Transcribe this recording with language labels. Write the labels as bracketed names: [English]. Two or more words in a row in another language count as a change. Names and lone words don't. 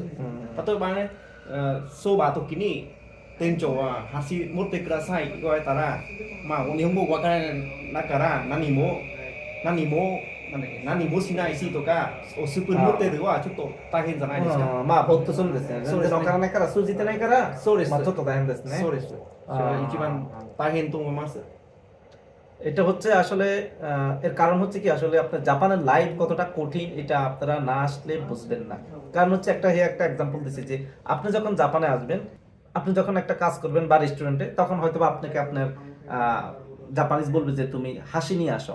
[Japanese] 例えばね、相場時に店長は箸持ってください言われたら、日本語わからないだから何もしないしとか、スプーン持ってるはちょっと大変じゃないですか。ぼーっとするんですね。全然わからないから、通じてないから、そうです。ちょっと大変ですね。そうです。それが一番大変と思います。 [Bangla] এটা হচ্ছে আসলে এর কারণ হচ্ছে কি, আসলে আপনার জাপানের লাইফ কতটা কঠিন এটা আপনারা না আসলে বুঝবেন না। কারণ হচ্ছে একটা এক্সাম্পল দিচ্ছি যে আপনি যখন জাপানে আসবেন, আপনি যখন একটা কাজ করবেন বা রেস্টুরেন্টে, তখন হয়তো আপনাকে আপনার জাপানিজ বলবে যে তুমি হাসি নিয়ে আসো।